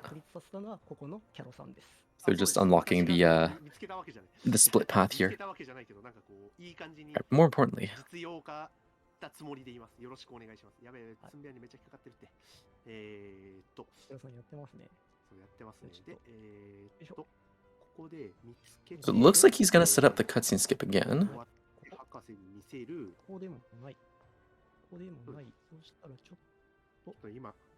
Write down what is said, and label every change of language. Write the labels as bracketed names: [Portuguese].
[Japanese] 確立させたのはここのキャロさんです。 [English] They're just unlocking the split path here. Alright, more importantly, [Japanese] つもりでいます。よろしくお願いします。やべえ、つんびゃにめっちゃ引っかかってるって。キャロさんやってますね。そうやってますね。で、ここで見つけて。 [English] so it looks like he's gonna set up the cutscene skip again. [Japanese] 博士に見せる。ここでもない。ここでもない。そうしたらちょっと今。